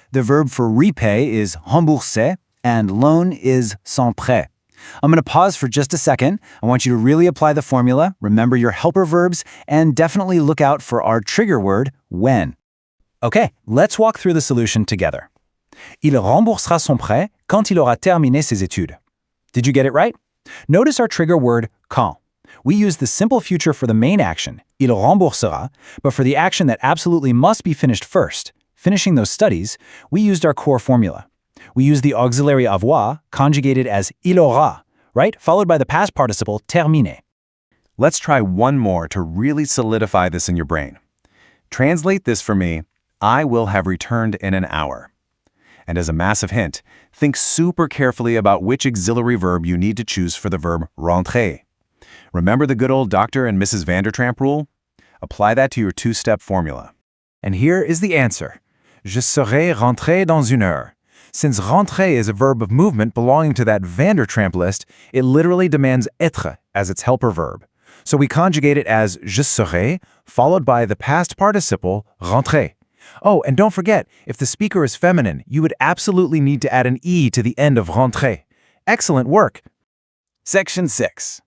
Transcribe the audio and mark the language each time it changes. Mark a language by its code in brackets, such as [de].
[en] The verb for repay is rembourser, and loan is sans prêt. I'm going to pause for just a second. I want you to really apply the formula, remember your helper verbs, and definitely look out for our trigger word, when. Okay, let's walk through the solution together. [fr] Il remboursera son prêt quand il aura terminé ses études. [en] Did you get it right? Notice our trigger word, quand. We use the simple future for the main action, [fr] il remboursera, [en] but for the action that absolutely must be finished first, finishing those studies, we used our core formula. We use the auxiliary avoir, conjugated as [fr] il aura, [en] right? Followed by the past participle, terminé. Let's try one more to really solidify this in your brain. Translate this for me, I will have returned in an hour. And as a massive hint, think super carefully about which auxiliary verb you need to choose for the verb rentrer. Remember the good old Dr. and Mrs. Vandertramp rule? Apply that to your two-step formula. And here is the answer. [fr] Je serai rentré dans une heure. [en] Since rentrer is a verb of movement belonging to that Vandertramp list, it literally demands être as its helper verb. So we conjugate it as [fr] je serai, [en] followed by the past participle, rentrer. Oh, and don't forget, if the speaker is feminine, you would absolutely need to add an E to the end of rentrer. Excellent work! Section 6.